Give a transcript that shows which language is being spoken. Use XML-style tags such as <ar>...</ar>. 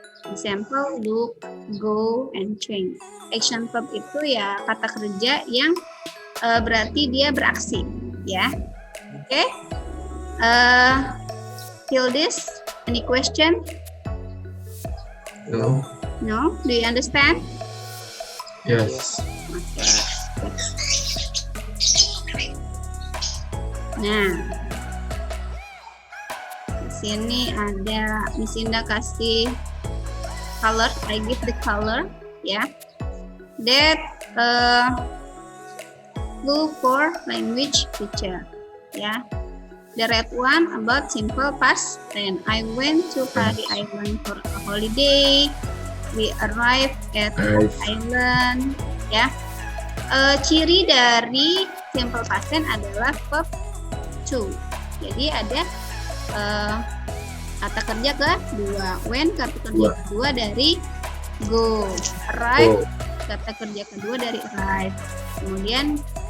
<en>Example, look, go, and change.</en> <id>Action verb itu ya kata kerja yang berarti dia beraksi, ya. Oke.</id> <en>Till this, any question? No. No? Do you understand? Yes.</en> <id>Nah, di sini ada Miss Indah kasih color.</id> <en>I give the color, ya. That blue for language feature, ya. The red one about simple past tense. I went to Pari Island for a holiday. We arrived at island, ya.</en> <id>Ciri dari simple past tense adalah verb to. Jadi ada kata kerja kedua, when kata kerja kedua dari go, arrive kata kerja kedua dari arrive. Kemudian</id>